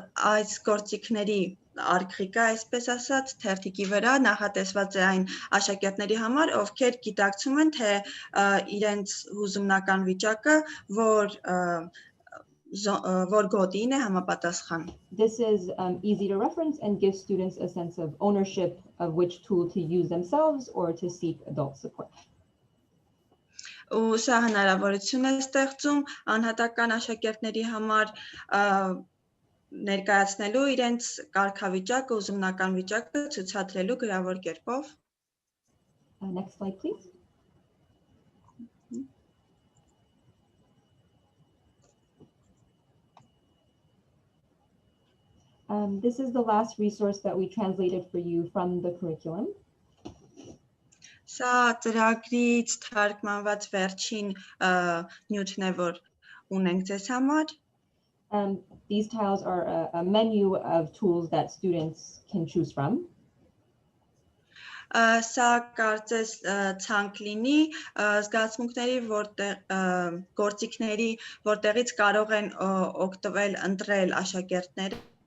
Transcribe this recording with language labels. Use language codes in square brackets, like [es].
[hy] Այս գործիքների արքրիկը, այսպես ասած, թերթիկի վրա նախատեսված է այն աշակերտների համար, ովքեր գիտակցում են, թե իրենց հուզումնական վիճակը, որ որ գոտին է համապատասխան։ [en] This is easy to reference and gives students a sense of ownership of which tool to use themselves or to seek adult support. [hy] Ու սա հնարավորություն է ստեղծում անհատական աշակերտների համար ներկայացնելու իրենց կարգավիճակը, ուսումնական վիճակը ցուցադրելու գրավոր կերպով։ [en] Next slide, please. This is the last resource that we translated for you from the curriculum. [hy] Սա ծրագրից թարգմանված վերջին նյութն է, որ ունենք ձեզ համար։ [en] These tiles are a menu of tools that students can choose from. [hy] Սա կարծես ցանկ լինի զգացմունքների, գործիքների, որտեղից կարող են օգտվել, ընտրել աշակերտները։